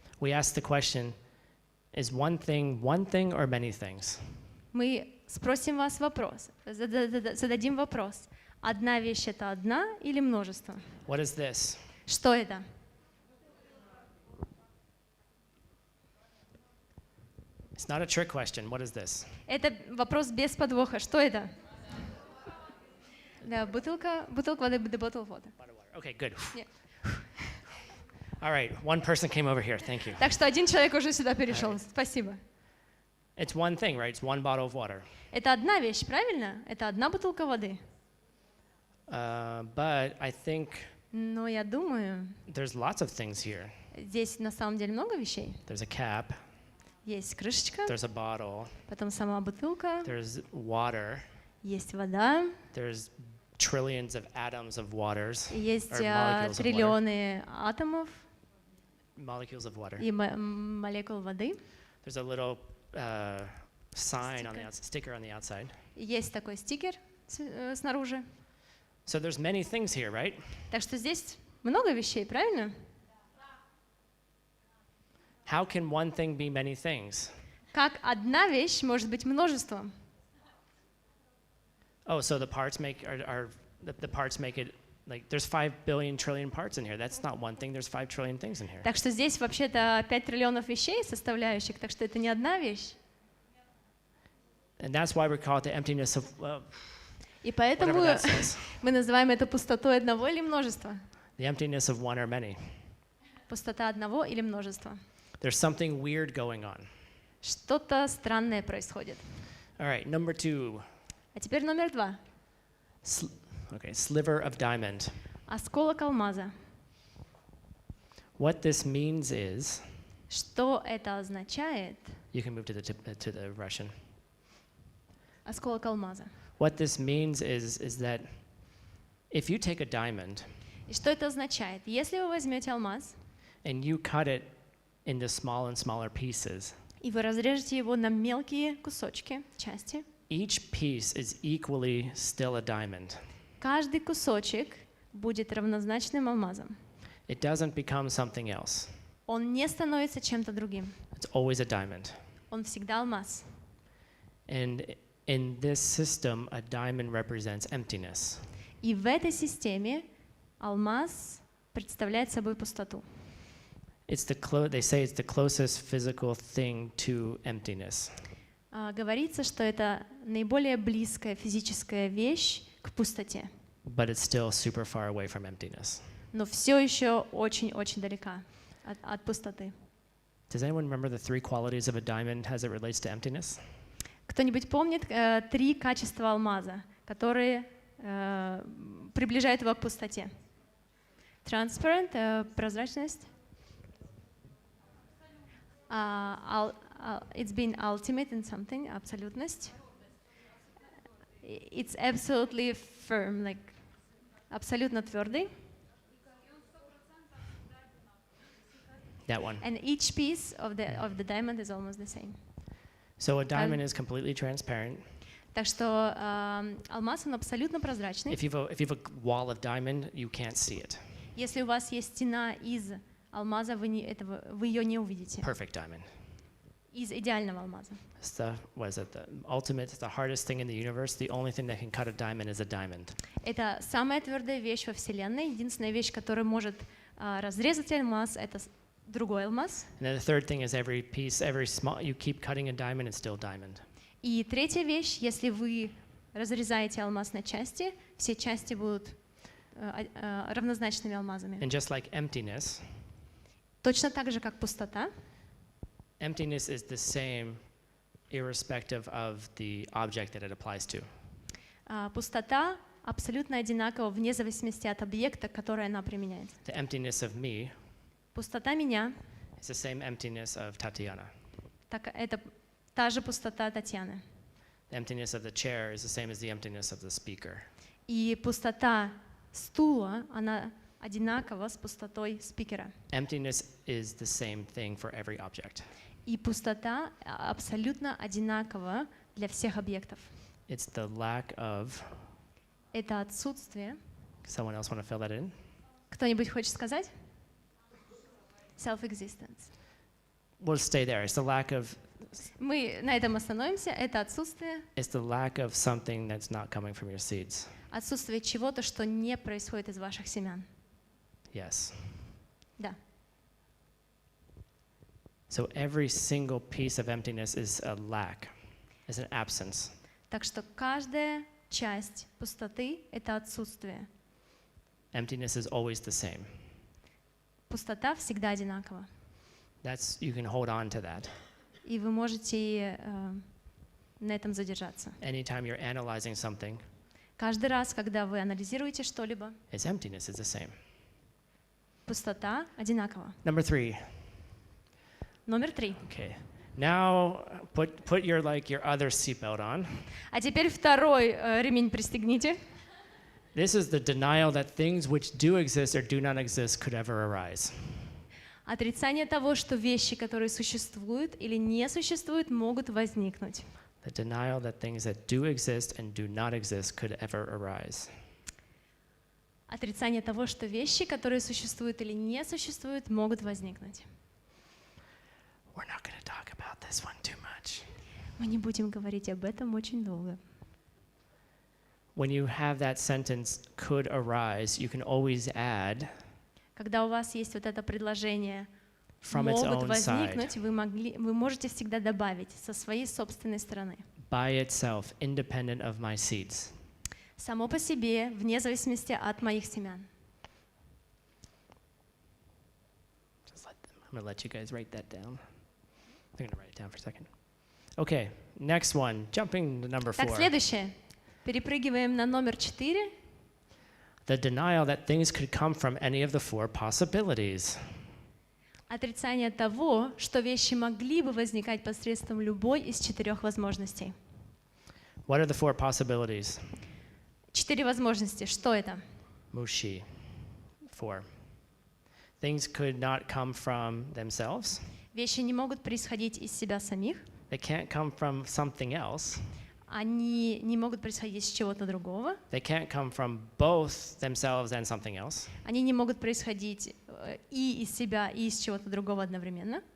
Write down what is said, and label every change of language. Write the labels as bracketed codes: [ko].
[en] we asked the question, is one thing or many things? [ru] мы спросим вас вопрос, зададим вопрос. Одна вещь — это одна или множество? [en] What is this? [ru] Что это? [en] It's not a trick question. What is this? [ru] Это вопрос без подвоха. Что это? Да, бутылка воды, [en] the bottle of water. Okay, good. Yeah. All right, one person came over here. Thank you. [ru] Так что один человек уже сюда перешел. Спасибо. [en] It's one thing, right? It's one bottle of water. [ru] Это одна вещь, правильно? Это одна бутылка воды. [en] But I think [ru] Но я думаю, [en] there's lots of things here. [ru] здесь на самом деле много вещей. [en] There's a cap. [ru] Есть крышечка, [en] There's a bottle. [ru] потом сама бутылка, [en] There's water. [ru] есть вода, [en] There's trillions of atoms of waters. [ru] есть [en] Or molecules of water. [ru] триллионы атомов [en] Molecules of water. [ru] и молекул воды. [en] There's a little sign on the outside, sticker on the outside. [ru] Есть такой стикер снаружи. [en] So there's many things here, right? [ru] Так что здесь много вещей, правильно? [en] How can one thing be many things? [ru] Как одна вещь может быть множеством? [en] Oh, so the parts make it like there's 5 billion trillion parts in here. That's not one thing. There's 5 trillion things in here. [ru] Так что здесь вообще-то 5 триллионов вещей составляющих, так что это не одна вещь. [en] And that's why we call it the emptiness of [ru] И поэтому [en] whatever that says. [ru] мы называем это пустотой одного или множества. [en] The emptiness of one or many. [ru] Пустота одного или множества. [en] There's something weird going on. [ru] Что-то странное происходит. [en] All right, number 2. [ru] А теперь номер 2. [en] Sliver of diamond. [ru] Осколок алмаза. [en] What this means is, [ru] Что это означает? [en] you can move to the Russian. [ru] Осколок алмаза. [en] What this means is that if you take a diamond [ru] И что это означает? Если вы возьмете алмаз, [en] and you cut it into smaller and smaller pieces, [ru] и вы разрежете его на мелкие кусочки, части, [en] each piece is equally still a diamond. [ru] каждый кусочек будет равнозначным алмазом. [en] It doesn't become something else. [ru] Он не становится чем-то другим. [en] It's always a diamond. [ru] Он всегда алмаз. [en] And in this system, a diamond represents emptiness. [ru] И в этой системе алмаз представляет собой пустоту. [en] They say it's the closest physical thing to emptiness. [ru] Говорится, что это наиболее близкая физическая вещь к пустоте, [en] But it's still super far away from emptiness. [ru] но все еще очень-очень далека от пустоты. [en] Does anyone remember the 3 qualities of a diamond as it relates to emptiness? [ru] Кто-нибудь помнит 3 качества алмаза, которые приближают его к пустоте? Transparent, прозрачность, [en] It's been ultimate in something, абсолютность. It's absolutely firm, like [ru] абсолютно твердый. [en] That one. And each piece of the diamond is almost the same. So a diamond is completely transparent. [ru] Так что алмаз, он абсолютно прозрачный. [en] If you have a wall of diamond, you can't see it. [ru] Если у вас есть стена из алмаза, вы ее не увидите. [en] Perfect diamond. [ru] Из идеального алмаза. [en] It's the ultimate, the hardest thing in the universe. The only thing that can cut a diamond is a diamond. [ru] Это самая твердая вещь во Вселенной. Единственная вещь, которая может разрезать алмаз, это другой алмаз. [en] And then the third thing is every piece, every small, you keep cutting a diamond, it's still diamond. [ru] И третья вещь, если вы разрезаете алмаз на части, все части будут равнозначными алмазами. [en] And just like emptiness, [ru] Точно так же, как пустота. [en] emptiness is the same irrespective of the object that it applies to. [ru] Пустота абсолютно одинакова вне зависимости от объекта, который она применяет. [en] The emptiness of me [ru] Пустота меня, [en] is the same emptiness of Tatiana. [ru] так это та же пустота Татьяны. [en] The emptiness of the chair is the same as the emptiness of the speaker. [ru] И пустота стула, она одинакова с пустотой спикера. [en] Emptiness is the same thing for every object. [ru] И пустота абсолютно одинакова для всех объектов. [en] It's the lack of. [ru] Это отсутствие. [en] Someone else want to fill that in? [ru] Кто-нибудь хочет сказать? [en] Self-existence. We'll stay there. It's the lack of. [ru] Мы на этом остановимся. Это отсутствие. [en] It's the lack of something that's not coming from your seeds. [ru] Отсутствие чего-то, что не происходит из ваших семян. [en] Yes. [ru] Да. [en] So every single piece of emptiness is a lack, is an absence. [ru] Так что каждая часть пустоты — это отсутствие. [en] Emptiness is always the same. [ru] Пустота всегда одинакова. [en] You can hold on to that. [ru] И вы можете на этом задержаться. [en] Anytime you're analyzing something, [ru] Каждый раз, когда вы анализируете что-либо, [en] its emptiness is the same. [ru] пустота одинакова. [en] Number 3. [ru] Номер 3. [en] Okay. Now put your other seatbelt on. [ru] А теперь второй ремень пристегните. [en] This is the denial that things which do exist or do not exist could ever arise. [ru] Отрицание того, что вещи, которые существуют или не существуют, могут возникнуть. [en] The denial that things that do exist and do not exist could ever arise. [ru] Отрицание того, что вещи, которые существуют или не существуют, могут возникнуть. [en] We're not going to talk about this one too much. [ru] Мы не будем говорить об этом очень долго. [en] When you have that sentence could arise, you can always add [ru] Когда у вас есть вот это предложение [en] from its [ru] «могут [en] own [ru] возникнуть», [en] side, [ru] вы можете всегда добавить со своей собственной стороны. [en] by itself, independent of my seeds. [ru] Само по себе, вне зависимости от моих семян. [en] I'm going to let you guys write that down. I'm going to write it down for a second. Okay, next one. Jumping to number 4. [ru] Так, следующее. Перепрыгиваем на номер 4. [en] The denial that things could come from any of the 4 possibilities. [ru] Отрицание того, что вещи могли бы возникать посредством любой из 4 возможностей. [en] What are the 4 possibilities? [ru] 4 возможности. Что это? Mushi. 4. [en] Things could not come from themselves. [ru] Вещи не могут происходить из себя самих. [en] They can't come from something else. [ru] Они не могут происходить из чего-то другого. [en] They can't come from both themselves and something else. [ru] Они не могут происходить и из себя, и из чего-то другого одновременно.